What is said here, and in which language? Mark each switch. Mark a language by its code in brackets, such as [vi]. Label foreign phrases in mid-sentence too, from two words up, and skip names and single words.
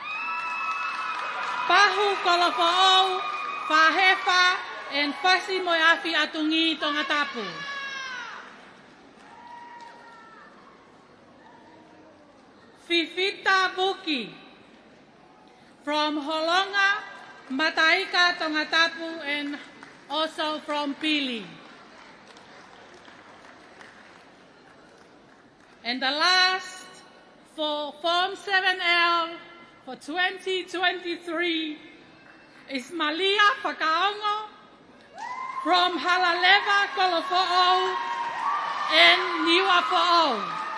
[en] Pahu Kolofo'ou, Fahefa, and Fasi Moiafi Atungi Tongatapu. Fifita Buki from Holonga, Mataika, Tongatapu, and also from Pili. And the last for Form 7L for 2023 is Malia Fakaongo from Halaleva, Kolofo'ou, and Niwafo'ou.